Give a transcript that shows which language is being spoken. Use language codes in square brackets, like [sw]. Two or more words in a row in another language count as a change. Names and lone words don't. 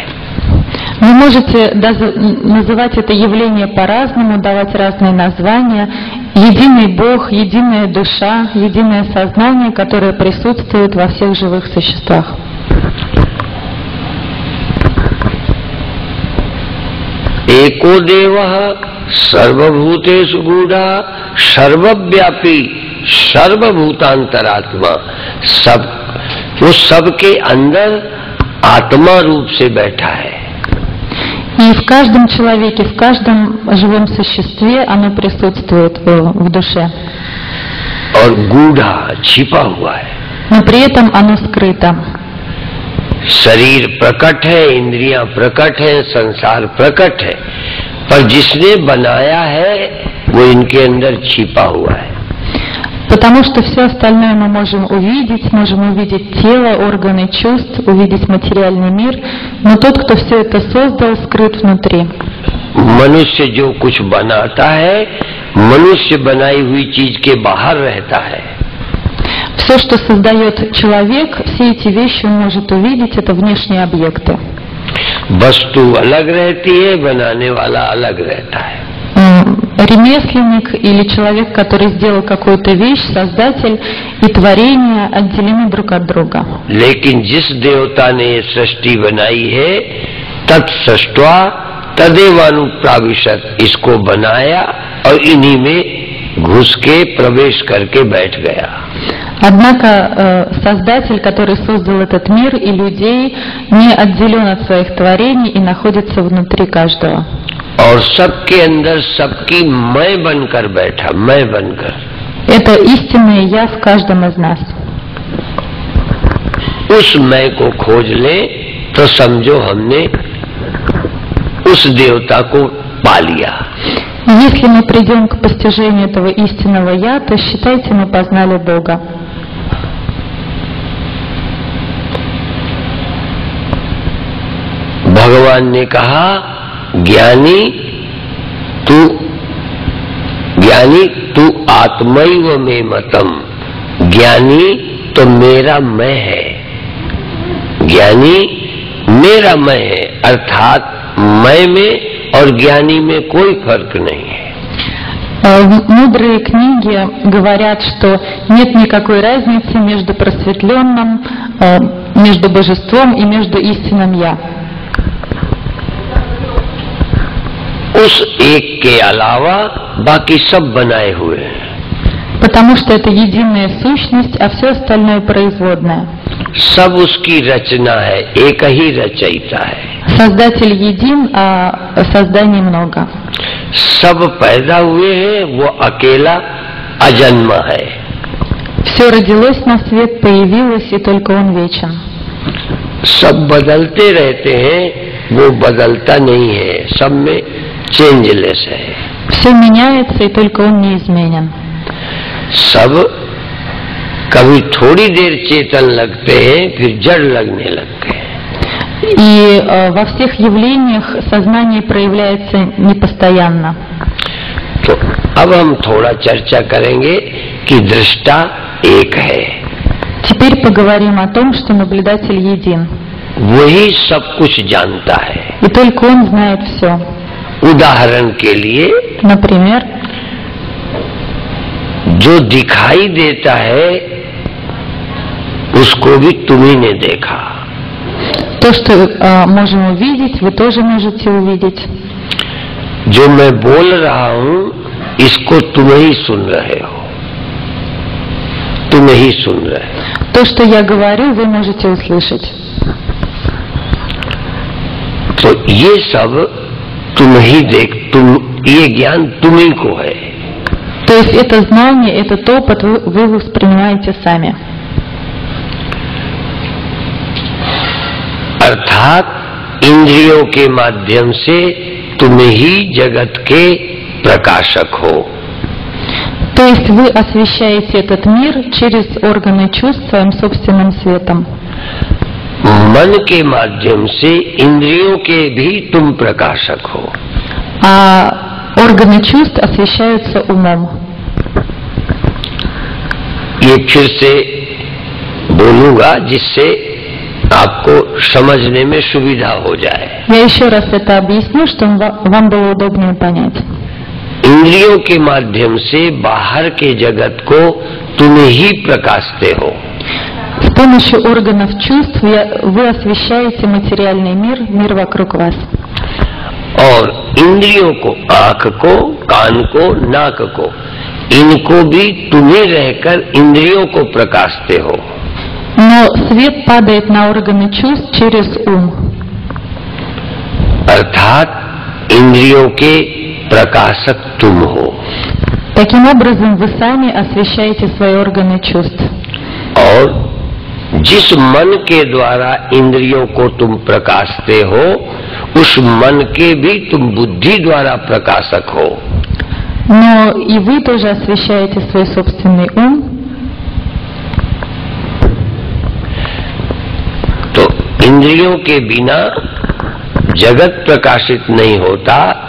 [ru] Вы можете называть это явление по-разному, давать разные названия. Единый Бог, единая душа, единое сознание, которое присутствует во всех живых существах. [sa] एको देवः सर्वभूतेषु गूढ़ा सर्वव्यापी सर्वभूतांतरात्मा। [hi] सब वो सबके अंदर आत्मा रूप से बैठा है। [ru] И в каждом человеке, в каждом живом существе оно присутствует в душе. [hi] और गूढ़ा छिपा हुआ है। [ru] Но при этом оно скрыто. [hi] शरीर प्रकट है, इंद्रियां प्रकट है, संसार प्रकट है, पर जिसने बनाया है वो इनके अंदर छिपा हुआ है। [ru] Потому что все остальное мы можем увидеть тело, органы чувств, увидеть материальный мир, но тот, кто все это создал, скрыт внутри. [hi] मनुष्य जो कुछ बनाता है, मनुष्य बनाई हुई चीज के बाहर रहता है। [ru] Все, что создает человек, все эти вещи он может увидеть, это внешние объекты. [hi] वस्तु अलग रहती है, बनाने वाला अलग रहता है। [ru] Ремесленник или человек, который сделал какую-то вещь, создатель и творение отделены друг от друга. [hi] लेकिन जिस देवता ने ये सृष्टि बनाई है, [sa] तत्सृष्ट्वा तदेवानुप्राविशत, [hi] इसको बनाया और इन्हीं में घुस के प्रवेश करके बैठ गया। [ru] Однако Создатель, который создал этот мир и людей, не отделен от своих творений и находится внутри каждого. [hi] और सबके अंदर सबकी मैं बनकर बैठा, मैं बनकर। [ru] Это истинное «Я» в каждом из нас. [hi] उस मैं को खोज ले तो समझो हमने उस देवता को पा लिया। [ru] Если мы придем к постижению этого истинного «Я», то считайте, мы познали Бога. [hi] भगवान ने कहा, [sa] ज्ञानी तू आत्मैव में मतम। [hi] ज्ञानी तो मेरा मैं है, ज्ञानी मेरा मैं है, अर्थात मैं में और ज्ञानी में कोई फर्क नहीं है। [ru] Мудрые книги говорят, что нет никакой разницы между просветленным, между божеством и между истинным «Я». [hi] उस एक के अलावा बाकी सब बनाए हुए हैं। [ru] Потому что это единая сущность, а все остальное производное. [hi] सब उसकी रचना है, एक ही रचयिता है। [ru] Создатель един, а созданий много. [hi] सब पैदा हुए हैं, वो अकेला अजन्मा है। [ru] Все родилось на свет, появилось, и только он вечен. [hi] सब बदलते रहते हैं, वो बदलता नहीं है, सब में चेंजलेस है। [ru] Все меняется, и только он неизменен. [hi] सब कभी थोड़ी देर चेतन लगते हैं, फिर जड़ लगने लगते हैं। [ru] И во всех явлениях сознание проявляется непостоянно. [hi] तो अब हम थोड़ा चर्चा करेंगे कि दृष्टा एक है। [ru] Теперь поговорим о том, что наблюдатель един. [hi] वही सब कुछ जानता है। [ru] И только он знает все. [hi] उदाहरण के लिए, [ru] Например, [hi] जो दिखाई देता है उसको भी तुम्ही ने देखा। [ru] то, что можем увидеть, вы тоже можете увидеть. [hi] जो मैं बोल रहा हूं इसको तुम ही सुन रहे हो, तुम ही सुन रहे हो। [ru] То, что я говорю, вы можете услышать. [hi] तो ये सब तुम ही ये ज्ञान तुम ही को है। [ru] То есть это знание, этот опыт вы воспринимаете сами. [hi] अर्थात इंद्रियों के माध्यम से तुम ही जगत के प्रकाशक हो। [ru] То есть вы освещаете этот мир через органы чувств своим собственным светом. [hi] मन के माध्यम से इंद्रियों के भी तुम प्रकाशक हो। [ru] А органы чувств освещаются умом. [hi] ये फिर से बोलूंगा जिससे आपको समझने में सुविधा हो जाए। [ru] Я еще раз это объясню, чтобы вам было удобнее понять. [hi] इंद्रियों के माध्यम से बाहर के जगत को तुम ही प्रकाशते हो। [ru] С помощью органов чувств вы освещаете материальный мир, мир вокруг вас. [hi] और इंद्रियों को, आंख को, कान को, नाक को, इनको भी तुम ही रहकर इंद्रियों को प्रकाशते हो। [ru] Но свет падает на органы чувств через ум. [hi] अर्थात इंद्रियों के प्रकाशक तुम हो। [ru] Таким образом, вы сами освещаете свои органы чувств. [hi] और जिस मन के द्वारा इंद्रियों को तुम प्रकाशते हो, उस मन के भी तुम बुद्धि द्वारा प्रकाशक हो। [ru] Но и вы тоже освещаете свой собственный ум. [hi] तो इंद्रियों के बिना जगत प्रकाशित नहीं होता।